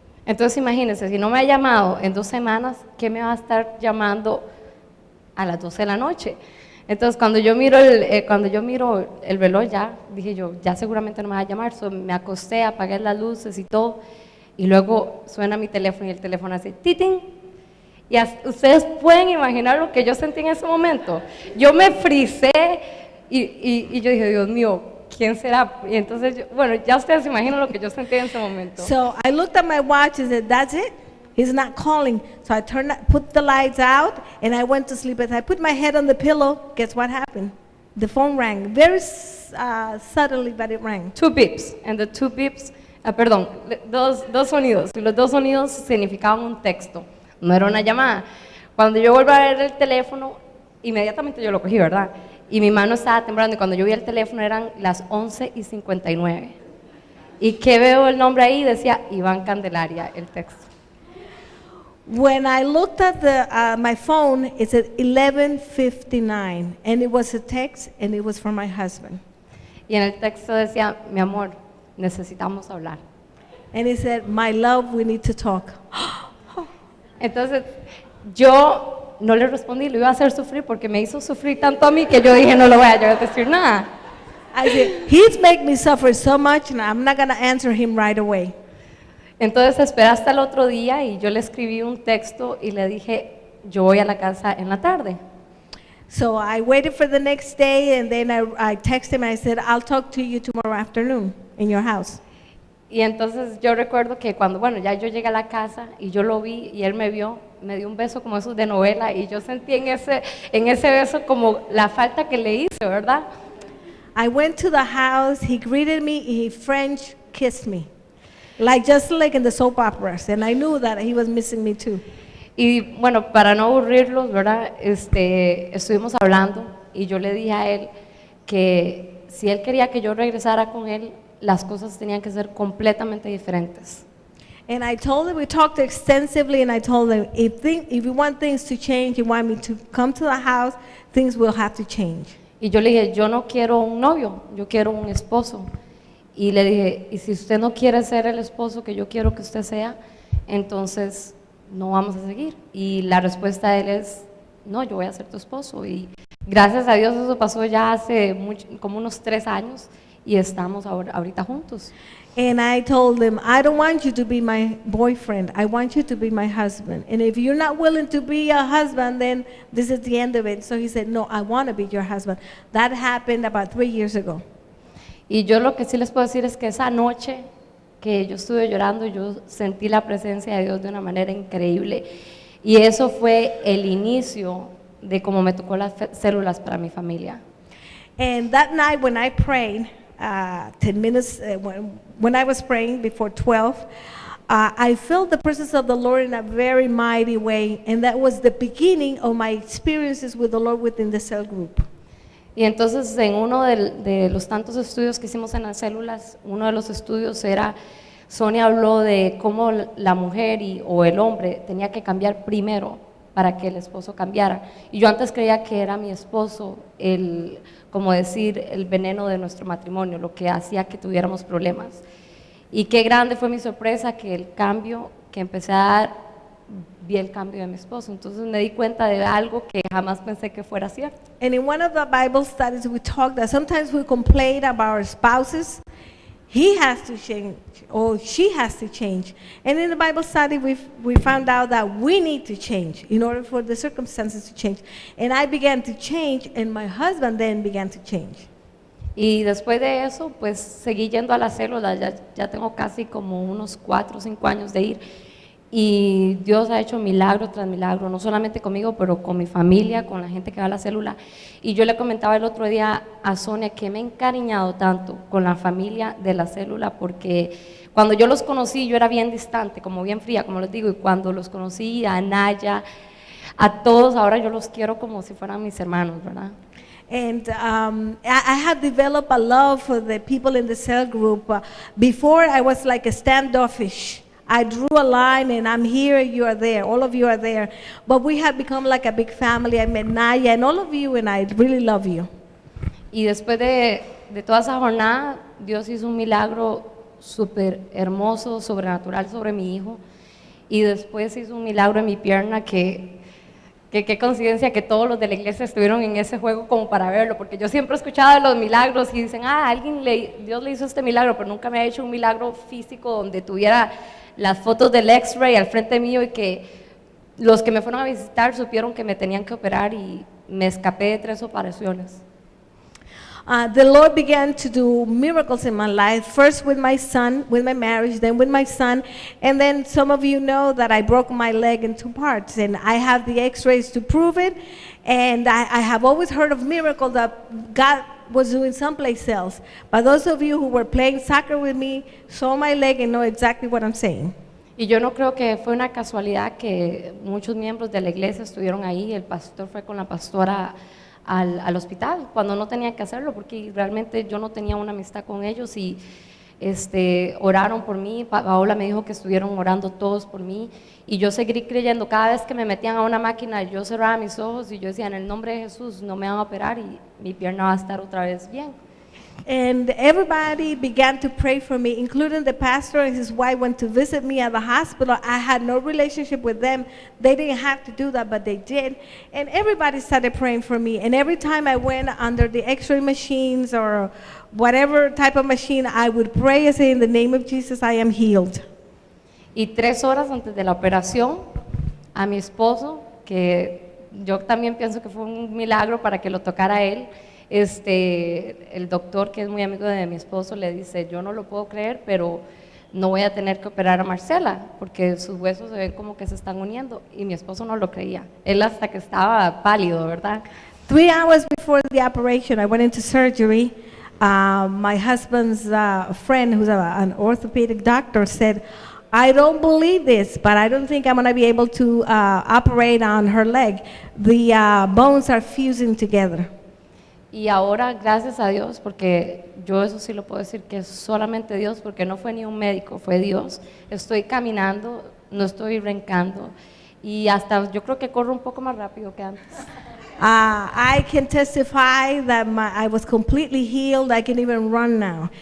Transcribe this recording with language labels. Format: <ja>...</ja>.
<es>Entonces imagínense, si no me ha llamado en 2 semanas, ¿qué me va a estar llamando a las 12 de la noche? Entonces cuando yo miro el reloj ya, dije yo, ya seguramente no me va a llamar, me acosté, apagué las luces y todo, y luego suena mi teléfono y el teléfono hace titín, y ustedes pueden imaginar lo que yo sentí en ese momento. Yo me frisé y yo dije, Dios mío, ¿quién será? Y entonces, bueno, ya ustedes se imaginan lo que yo sentí en ese momento.</es> <en>So I looked at my watch and said, that's it. He's not calling. So I put the lights out and I went to sleep. As I put my head on the pillow, guess what happened? The phone rang. Very subtly, but it rang. 2 beeps. And the 2 beeps,</en> <es>perdón, dos sonidos. Y los 2 sonidos significaban un texto. No era una llamada. Cuando yo vuelvo a ver el teléfono, inmediatamente yo lo cogí, ¿verdad? y mi mano estaba temblando y cuando yo vi el teléfono eran las 11:59. ¿Y qué veo el nombre ahí? Decía Iván Candelaria, el texto.</es> <en>When I looked at my phone, it said 11:59, and it was a text, and it was from my husband.</en> <es>Y en el texto decía, mi amor, necesitamos hablar.</es> <en>And he said, my love, we need to talk.</en> <es>Entonces, yo no le respondí, lo iba a hacer sufrir porque me hizo sufrir tanto a mí que yo dije, no le voy a llegar a decir nada.</es> <en>I said, he's made me suffer so much, and I'm not going to answer him right away.</en> <es>Entonces esperé hasta el otro día y yo le escribí un texto y le dije, yo voy a la casa en la tarde.</es> <en>So I waited for the next day, and then I texted him, and I said, I'll talk to you tomorrow afternoon in your house.</en> <es>Y entonces yo recuerdo que cuando, bueno, ya yo llegué a la casa y yo lo vi y él me vio, me dio un beso como esos de novela y yo sentí en ese beso como la falta que le hice, ¿verdad?</es> <en>I went to the house, he greeted me, he French kissed me. Just like in the soap operas, and I knew that he was missing me too.</en> <es>Y bueno, para no aburrirlos, ¿verdad? Estuvimos hablando y yo le dije a él que si él quería que yo regresara con él, las cosas tenían que ser completamente diferentes.</es> <en>And I told him, we talked extensively, and I told him, if you want things to change, you want me to come to the house, things will have to change.</en> <es>Y yo le dije, yo no quiero un novio, yo quiero un esposo. Y le dije, y si usted no quiere ser el esposo que yo quiero que usted sea, entonces no vamos a seguir. Y la respuesta de él es, no, yo voy a ser tu esposo. Y gracias a Dios eso pasó ya hace como unos 3 años y estamos ahorita juntos.</es> <en>And I told him, I don't want you to be my boyfriend. I want you to be my husband. And if you're not willing to be a husband, then this is the end of it. So he said, no, I want to be your husband. That happened about 3 years ago.</en> <es>Y yo lo que sí les puedo decir es que esa noche que yo estuve llorando, yo sentí la presencia de Dios de una manera increíble. Y eso fue el inicio de cómo me tocó las células para mi familia.</es> <en>And that night when I prayed, 10 minutes, when I was praying before 12, I felt the presence of the Lord in a very mighty way. And that was the beginning of my experiences with the Lord within the cell group.</en> <es>Y entonces en uno de los tantos estudios que hicimos en las células, uno de los estudios era, Sonia habló de cómo la mujer o el hombre tenía que cambiar primero para que el esposo cambiara. Y yo antes creía que era mi esposo como decir, el veneno de nuestro matrimonio, lo que hacía que tuviéramos problemas. Y qué grande fue mi sorpresa que el cambio que empecé a dar, vi el cambio de mi esposo. Entonces me di cuenta de algo que jamás pensé que fuera cierto.</es> <en>And in one of the Bible studies, we talked that sometimes we complain about our spouses. He has to change, or she has to change. And in the Bible study, we found out that we need to change in order for the circumstances to change. And I began to change, and my husband then began to change.</en> <es>Y después de eso, pues seguí yendo a la célula. Ya tengo casi como unos 4 o 5 años de ir. Y Dios ha hecho milagro tras milagro, no solamente conmigo, pero con mi familia, con la gente que va a la célula. Y yo le comentaba el otro día a Sonia que me he encariñado tanto con la familia de la célula, porque cuando yo los conocí yo era bien distante, como bien fría, como les digo, y cuando los conocí a Naya, a todos, ahora yo los quiero como si fueran mis hermanos, ¿verdad?</es> <en>And I have developed a love for the people in the cell group. Before, I was like a standoffish. I drew a line, and I'm here, you are there, all of you are there. But we have become like a big family. I met Naya and all of you, and I really love you.</en> <es>Y después de toda esa jornada, Dios hizo un milagro súper hermoso, sobrenatural sobre mi hijo. Y después hizo un milagro en mi pierna que qué coincidencia que todos los de la iglesia estuvieron en ese juego como para verlo, porque yo siempre he escuchado de los milagros y dicen, Dios le hizo este milagro, pero nunca me ha hecho un milagro físico donde tuviera las fotos del X-ray al frente mío y que los que me fueron a visitar supieron que me tenían que operar y me escapé de 3 operaciones.</es> <en>The Lord began to do miracles in my life, first with my son, with my marriage, then with my son, and then some of you know that I broke my leg in 2 parts, and I have the x-rays to prove it, and I have always heard of miracles that God was doing someplace else. But those of you who were playing soccer with me saw my leg and know exactly what I'm saying.</en> <es>Y yo no creo que fue una casualidad que muchos miembros de la iglesia estuvieron ahí, el pastor fue con la pastora al hospital cuando no tenía que hacerlo, porque realmente yo no tenía una amistad con ellos y oraron por mí. Paola me dijo que estuvieron orando todos por mí y yo seguí creyendo. Cada vez que me metían a una máquina yo cerraba mis ojos y yo decía, en el nombre de Jesús no me van a operar y mi pierna va a estar otra vez bien.</es> <en>And everybody began to pray for me, including the pastor and his wife went to visit me at the hospital. I had no relationship with them. They didn't have to do that, but they did. And everybody started praying for me. And every time I went under the x-ray machines or whatever type of machine, I would pray and say, in the name of Jesus, I am healed.</en> <es>Y 3 horas antes de la operación, a mi esposo, que yo también pienso que fue un milagro para que lo tocara él, el doctor, que es muy amigo de mi esposo, le dice, yo no lo puedo creer, pero no voy a tener que operar a Marcela, porque sus huesos se ven como que se están uniendo. Y mi esposo no lo creía. Él hasta que estaba pálido, ¿verdad?</es> <en>3 hours before the operation, I went into surgery. My husband's friend, who's an orthopedic doctor, said, I don't believe this, but I don't think I'm going to be able to operate on her leg. The bones are fusing together.</en> <es>Y ahora, gracias a Dios, porque yo eso sí lo puedo decir que es solamente Dios, porque no fue ni un médico, fue Dios. Estoy caminando, no estoy brincando y hasta yo creo que corro un poco más rápido que antes.</es> <en>I can testify that I was completely healed. I can even run now.</en>